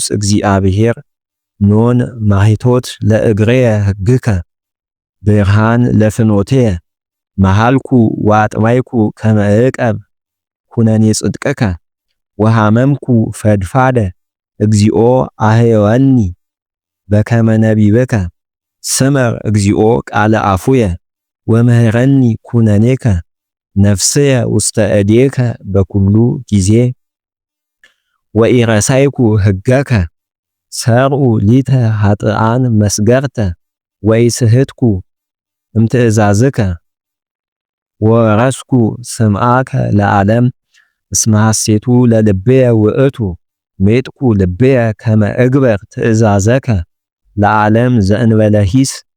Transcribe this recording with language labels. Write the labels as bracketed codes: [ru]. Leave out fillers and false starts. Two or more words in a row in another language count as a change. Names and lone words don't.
[gez] እግዚአብሔር ኖን ማሂቶት ለእግርየ ሕግከ ብርሃን ለፍኖትየ መሃልኩ ወአጥባይኩ ከመ እዕቀብ ኩነኔ ጽድቅከ ወሃመምኩ ፈድፋደ እግዚኦ አህየወኒ በከመ ነቢብከ ስመር እግዚኦ ቃለ አፉየ ወምህረኒ ኩነኔከ ነፍስየ ውስተ እዴከ በኩሉ ጊዜ ወኢረሳይኩ ሕገከ ሰርኡ ሊተ ኃጥኣን መስገርተ ወኢስሕትኩ እምትእዛዝከ ወረስኩ ስምዓከ ለዓለም እስመ ሐሴቱ ለልብየ ውእቱ ሜጥኩ ልብየ ከመ እግበር ትእዛዘከ ለዓለም ዘእንበለ ሂስ